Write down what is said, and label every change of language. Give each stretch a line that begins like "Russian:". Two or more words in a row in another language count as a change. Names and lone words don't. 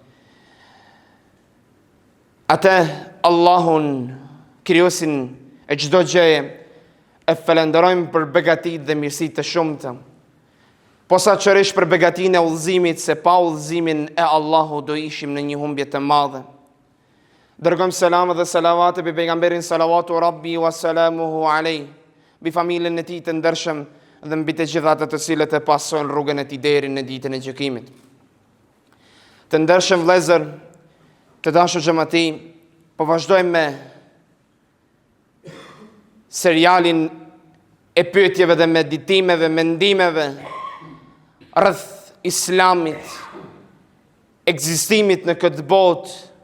Albanian: Atë Allahun, krijuesin e çdo gjëje, e falenderojmë për begatit dhe mirësi të shumta. Posaçërisht për begatinë e udhëzimit, se pa udhëzimin e Allahut do ishim në një humbje të madhe. Dërgojmë selam dhe salavate bi pejgamberin
Arabic: صلوات ربي وسلامه عليه,
Albanian: bi familjen e tij të ndershëm dhe mbi të gjithë ata të cilët e pasojnë rrugën e tij deri në ditën e gjykimit. Të ndershëm vëllezër, të dashur xhamati, po vazhdojmë me serialin e pyetjeve dhe meditimeve, mendimeve rreth Islamit, ekzistimit në këtë botë.